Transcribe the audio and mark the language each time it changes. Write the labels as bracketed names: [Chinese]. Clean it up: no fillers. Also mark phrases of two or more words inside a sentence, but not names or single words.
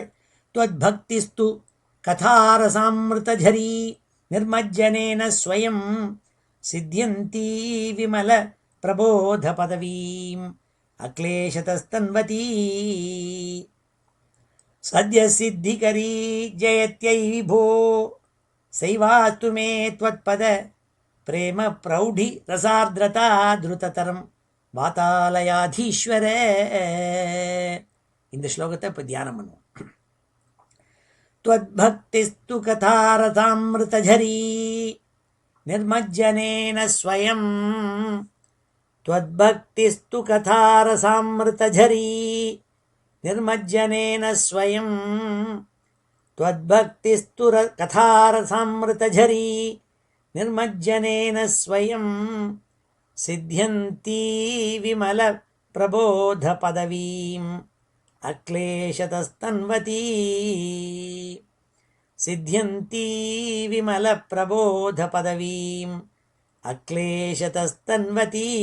[Sanskrit] त्वद् भक्तिस्तु कथारसामृतझरी निर्मज्जनेन स्वयं सिद्ध्यन्ती विमल प्रबोध पदवीम् अक्लेशतस्तन्वती सत्यं सिद्धिकरी जयत्यै विभो सैवास्तु मे त्वत्पद प्रेम प्रौढि रसार्द्रता द्रुततरं वातालयाधीश्वर. [Tamil] இந்த ஸ்லோகத்தை இப்போ தியானம் பண்ணுவோம். [Sanskrit] त्वद्भक्तिस्तु कथारसामृतझरी निर्मज्जनेन स्वयं त्वद्भक्तिस्तु कथारसामृतझरी निर्मज्जनेन स्वयं त्वद्भक्तिस्तु कथारसामृतझरी निर्मज्जनेन स्वयं सिद्ध्यन्ती विमल प्रबोध पदवीम् अक्लेशतस्तन्वती सिद्ध्यन्ती विमल प्रबोध पदवीम् अक्लेशतस्तन्वती